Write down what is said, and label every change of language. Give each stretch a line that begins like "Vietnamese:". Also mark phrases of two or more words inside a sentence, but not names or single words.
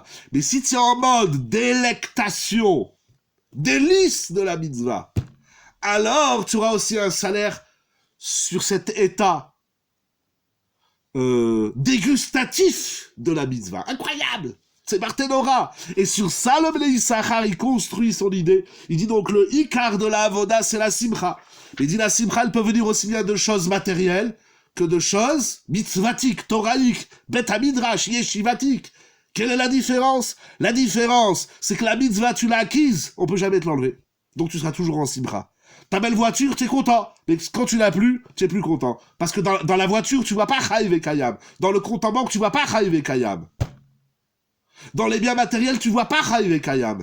French: Mais si tu es en mode délectation, délice de la mitzvah, alors tu auras aussi un salaire sur cet état dégustatif de la mitzvah. Incroyable! C'est Barthénora. Et sur ça, le Bnei Issachar, il construit son idée. Il dit donc le Ikar de la Avoda, c'est la Simcha. Il dit la Simcha, elle peut venir aussi bien de choses matérielles que de choses mitzvatiques, toraïques,
Hebrew: bet hamidrash,
French: yeshivatiques. Quelle est la différence? La différence, c'est que la mitzvah, tu l'as acquise, on peut jamais te l'enlever. Donc tu seras toujours en Simcha. Ta belle voiture, tu es content. Mais quand tu l'as plus, tu es plus content. Parce que dans la voiture, tu vois pas
Hebrew: Chai Vekayam.
French: Dans le compte en banque, tu vois pas
Hebrew: Chai Vekayam.
French: Dans les biens matériels, tu vois pas
Hebrew: Chai Vekayam.